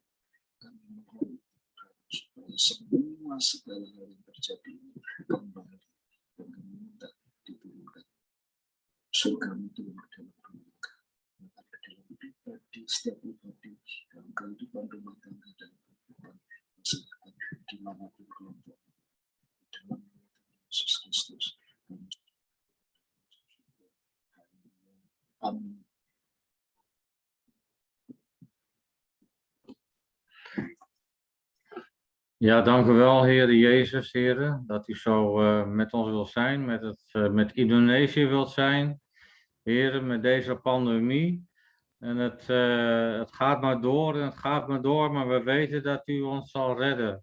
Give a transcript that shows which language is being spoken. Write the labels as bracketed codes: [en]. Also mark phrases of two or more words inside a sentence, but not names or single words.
[id] Kami mohon supaya semua segala hal yang terjadi kembali, dan kami minta diturunkan surga-Mu turun dalam keluarga, ada dalam pribadi, setiap pribadi, dalam kehidupan rumah tangga dan kehidupan masyarakat dimanapun kelompok. Dalam nama Yesus Kristus. Amin. [nl] Ja, dank u wel, Heer Jezus, Heer, dat u zo met ons wilt zijn, met Indonesië wilt zijn. Heer, met deze pandemie, En het gaat maar door en het gaat maar door, maar we weten dat u ons zal redden.